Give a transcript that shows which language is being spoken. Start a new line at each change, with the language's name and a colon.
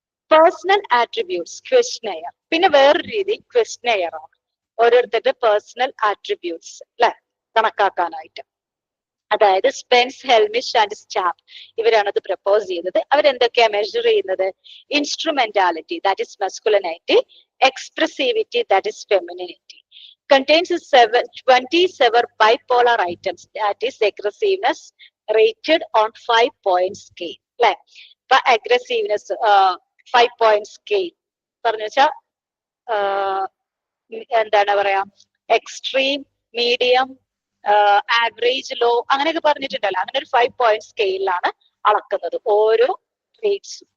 Malayalam: Personal attributes questionnaire. പിന്നെ വേറൊരു രീതി ക്വസ്റ്റ്നെയർ ആണ്, ഓരോരുത്തരുടെ പേഴ്സണൽ ആട്രിബ്യൂട്ട്സ്, അല്ലെ, കണക്കാക്കാനായിട്ട്. അതായത് സ്പെൻസ്, ഹെൽമിഷ് ആൻഡ് സ്റ്റാപ്പ് ഇവരാണ് അത് പ്രപ്പോസ് ചെയ്തത്. അവരെന്തൊക്കെയാ മെഷർ ചെയ്യുന്നത്?
English: Instrumentality, that is masculinity. Expressivity, that is femininity. Contains 27 bipolar items, that is aggressiveness rated on 5-point scale, അല്ലെ.
Malayalam: ഇപ്പൊ അഗ്രസീവ്നെസ് 5-point scale പറഞ്ഞു വെച്ചാ എന്താണ് പറയാ, എക്സ്ട്രീം, മീഡിയം, ആവറേജ്, ലോ, അങ്ങനെയൊക്കെ പറഞ്ഞിട്ടുണ്ടല്ലോ. അങ്ങനെ ഒരു 5-point സ്കെയിലാണ് അളക്കുന്നത് ഓരോ ട്രേറ്റ്സും.